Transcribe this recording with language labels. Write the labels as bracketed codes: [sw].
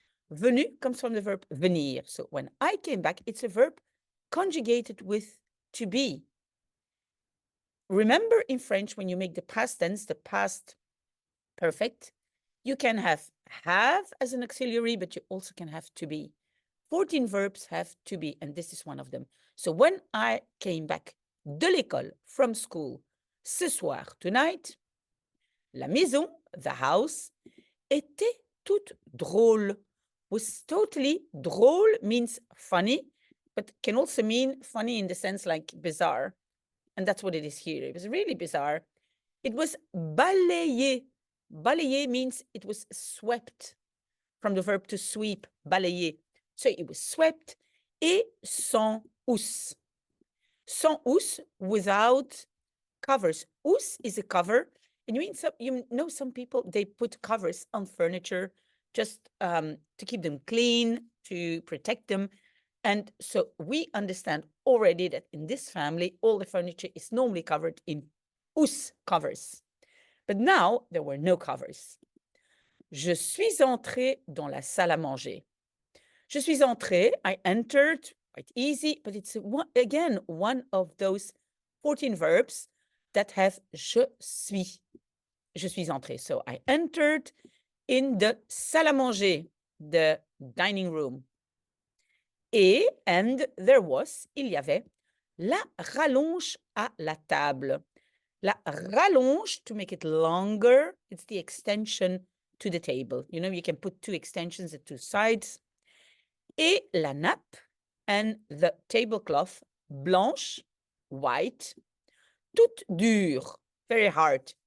[en] Venu comes from the verb venir. So when I came back, it's a verb conjugated with to be. Remember in French, when you make the past tense, the past perfect, you can have as an auxiliary, but you also can have to be. 14 verbs have to be, and this is one of them. So when I came back [fr] de l'école, [en] from school, [fr] ce soir, [en] tonight, [fr] la maison, [en] the house, [fr] était toute drôle. [en] Was totally drôle means funny, but can also mean funny in the sense like bizarre. And that's what it is here. It was really bizarre. It was balayé. Balayé means it was swept, from the verb to sweep, balayer. So it was swept, [fr] et sans housse. Sans housse, [en] without covers. Housse is a cover. And you know some people, they put covers on furniture just to keep them clean, to protect them. And so we understand already that in this family, all the furniture is normally covered in housse covers. But now there were no covers. [fr] Je suis entrée dans la salle à manger. Je suis entrée, [en] I entered, quite easy, but it's again one of those 14 verbs that have [fr] je suis. [en] Je suis entrée. So I entered in the salle à manger, the dining room. And there was, [fr] il y avait, la rallonge à la table. La rallonge, [en] to make it longer, it's the extension to the table. You know, you can put two extensions at two sides. [fr] Et la nappe, [en] and the tablecloth, [fr] blanche, [en] white, [fr] toute dure, [en] very hard.